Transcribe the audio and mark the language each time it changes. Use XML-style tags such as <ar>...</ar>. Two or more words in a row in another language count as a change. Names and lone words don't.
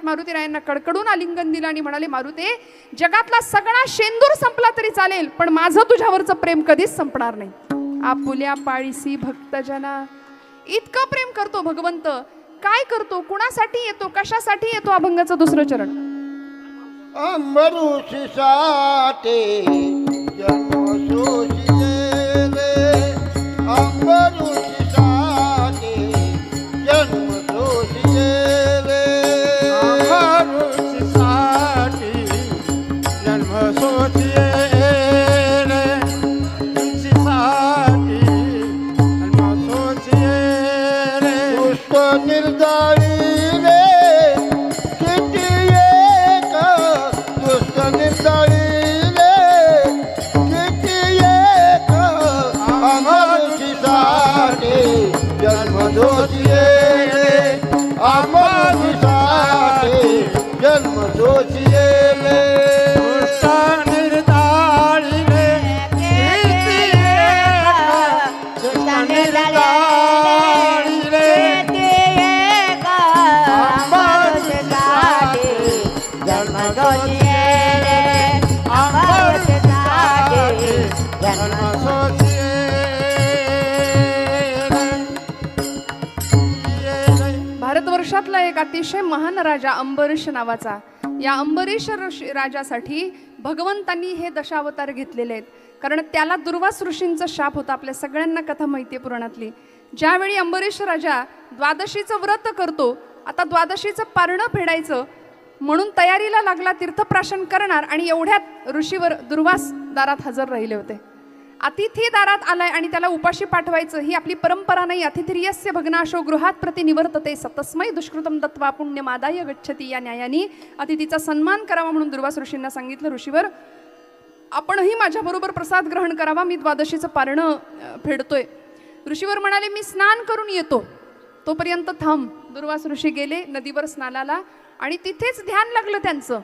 <mr>मारुतीरायांना कडकडून आलिंगन दिलं आणि म्हणाले, मारुते, जगातला सगळा शेंदूर संपला तरी चालेल, पण माझं तुझ्यावरचं प्रेम कधीच संपणार नाही. आपुल्या पाळीसी भक्तजना. इतकं प्रेम करतो भगवंत. काय करतो, कुणासाठी येतो, कशासाठी येतो? अभंगाचं दुसरं चरण. अंबरुषी साते जन्म सोशिले, अंबरुषी साते जन्म सोशिले, अंबरुषीसाठी जन्म सोशिले, तुळशीसाठी जन्म सोशिले. दुष्ट निर्दाळी रे किती एक, दुष्ट निर्दाळी रे किती एक, अंबरुषीसाठी जन्म सोशिले, अंबरुषीसाठी जन्म सोशिले. दुष्ट निर्दाळीने किती एक, दुष्ट निर्दाळीने अंबरुषीसाठी जन्म सोशिले, अंबरुषीसाठी जन्म सोशिले. भारतवर्षातला एक अतिशय महान राजा अंबरीश नावाचा. या अंबरीश राजासाठी भगवंतांनी हे दशावतार घेतलेले आहेत. कारण त्याला दुर्वास ऋषींचा शाप होता. आपल्या सगळ्यांना कथा माहिती आहे पुराणातली. ज्यावेळी अंबरीश राजा द्वादशीचं व्रत करतो, आता द्वादशीचं पारणं फेडायचं म्हणून तयारीला लागला, तीर्थप्राशन करणार, आणि एवढ्यात ऋषीवर दुर्वास दारात हजर राहिले होते. अतिथी दारात आलाय आणि त्याला उपाशी पाठवायचं ही आपली परंपरा नाही.</mr> <sa>अतिथिर्यस्य भग्नाशो गृहात प्रतिनिवर्तते सतस्मै दुष्कृतम दत्वा पुण्यमादाय गच्छती.</sa> <mr>या न्यायाने अतिथीचा सन्मान करावा म्हणून दुर्वास ऋषींना सांगितलं, ऋषीवर आपणही माझ्याबरोबर प्रसाद ग्रहण करावा, मी द्वादशीचं पारणं फेडतोय. ऋषीवर म्हणाले, मी स्नान करून येतो, तोपर्यंत थांब. दुर्वास ऋषी गेले नदीवर स्नानाला आणि तिथेच ध्यान लागलं त्यांचं.</mr>